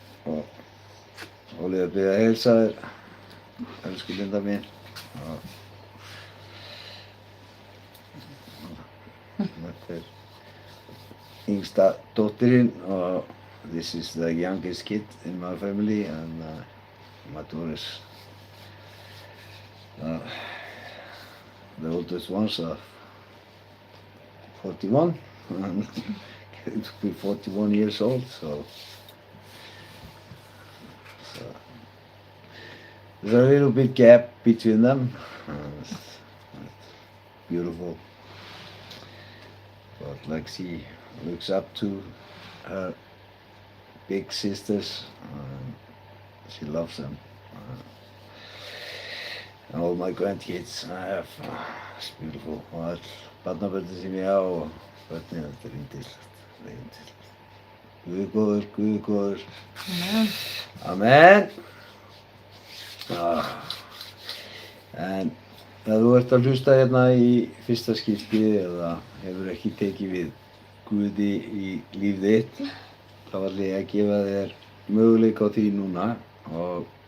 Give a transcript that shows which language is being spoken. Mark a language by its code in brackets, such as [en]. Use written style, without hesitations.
[is] Og Ólafía byrja að heilsa þér, elsku Linda mín. Þetta er yngsta dóttirinn og [en] this is the youngest kid in my family, and my daughter is the oldest ones are 41 and going to be 41 years old, so there's a little bit gap between them. It's beautiful, but like she looks up to her big sisters, she loves them. And all my grandkids I have, it's beautiful. [is] Og all barnabörnin sem ég á og börnin, þetta er yndislegt. Guð er góður, Guð er góður. Amen. Amen. En ef þú ert að hlusta hérna í fyrsta skipti eða hefur ekki tekið við Guði í líf þitt, þá ætla ég að gefa þér möguleika á því núna og